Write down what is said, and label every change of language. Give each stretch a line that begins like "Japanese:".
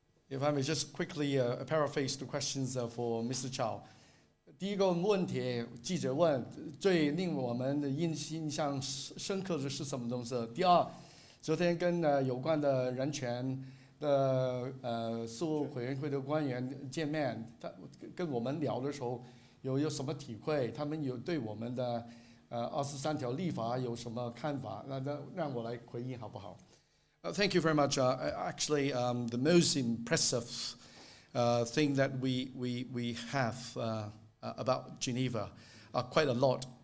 English: If I may just quickly paraphrase the questions for Mr. Chow.
Chinese: 第一个问题，记者问，最令我们的印象深刻的是什么东西？第二，昨天跟有关的人权的事务委员会的官员见面，他跟我们聊的时候有什么体会？他们有对我们的23条立法有什么看法？那让我来回应好不好？
English: Thank you very much. Actually, the most impressive thing that we have about Geneva are quite a lot.